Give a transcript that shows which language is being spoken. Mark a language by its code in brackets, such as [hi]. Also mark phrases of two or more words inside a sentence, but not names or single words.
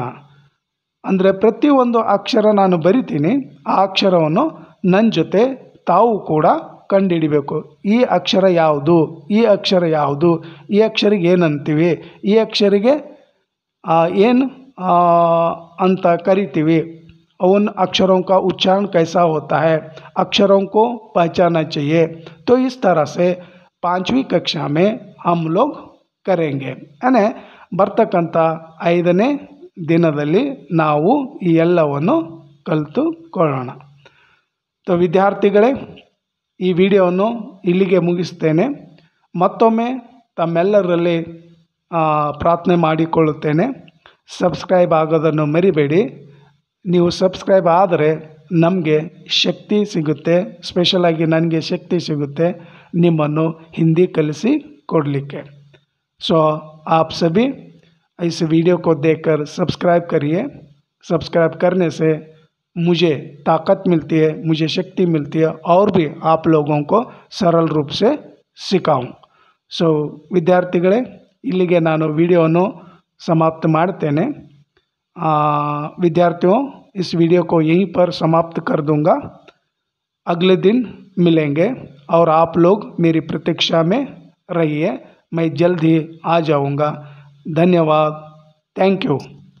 [kn] ಅಂದರೆ ಪ್ರತಿಯೊಂದು ಅಕ್ಷರ ನಾನು ಬರಿತೀನಿ, ಆ ಅಕ್ಷರವನ್ನು ನನ್ನ ಜೊತೆ ತಾವು ಕೂಡ ಕಂಡುಹಿಡಿಬೇಕು। ಈ ಅಕ್ಷರ ಯಾವುದು, ಈ ಅಕ್ಷರ ಯಾವುದು, ಈ ಅಕ್ಷರಿಗೆ ಏನಂತೀವಿ, ಈ ಅಕ್ಷರಿಗೆ ಏನು ಅಂತ ಕರಿತೀವಿ, [hi] उन अक्षरों का उच्चारण कैसा होता है, अक्षरों को पहचानना चाहिए। तो इस तरह से 5वीं कक्षा में हम लोग करेंगे। [kn] यानी ಬರ್ತಕ್ಕಂಥ 5ನೇ ದಿನದಲ್ಲಿ ನಾವು ಈ ಎಲ್ಲವನ್ನು ಕಲಿತುಕೊಳ್ಳೋಣ। तो ವಿದ್ಯಾರ್ಥಿಗಳೇ, ಈ ವಿಡಿಯೋವನ್ನು ಇಲ್ಲಿಗೆ ಮುಗಿಸ್ತೇನೆ। ಮತ್ತೊಮ್ಮೆ ತಮ್ಮೆಲ್ಲರಲ್ಲಿ ಪ್ರಾರ್ಥನೆ ಮಾಡಿಕೊಳ್ಳುತ್ತೇನೆ, ಸಬ್ಸ್ಕ್ರೈಬ್ ಆಗೋದನ್ನು ಮರಿಬೇಡಿ। ನೀವು ಸಬ್ಸ್ಕ್ರೈಬ್ ಆದರೆ ನಮಗೆ ಶಕ್ತಿ ಸಿಗುತ್ತೆ, ಸ್ಪೆಷಲಾಗಿ ನನಗೆ ಶಕ್ತಿ ಸಿಗುತ್ತೆ ನಿಮ್ಮನ್ನು ಹಿಂದಿ ಕಲಿಸಿ ಕೊಡಲಿಕ್ಕೆ। [hi] सो आप सभी इस वीडियो को देखकर सब्सक्राइब करिए। सब्सक्राइब करने से मुझे ताकत मिलती है, मुझे शक्ति मिलती है और भी आप लोगों को सरल रूप से सिखाऊं। [kn] सो विद्यार्थिಗಳೇ, ಇಲ್ಲಿಗೆ ನಾನು ವಿಡಿಯೋವನ್ನು समाप्त ಮಾಡ್ತೇನೆ। [hi] विद्यार्थियों, इस वीडियो को यहीं पर समाप्त कर दूंगा। अगले दिन मिलेंगे और आप लोग मेरी प्रतीक्षा में रहिए। मैं जल्द ही आ जाऊंगा। धन्यवाद। [en] thank you.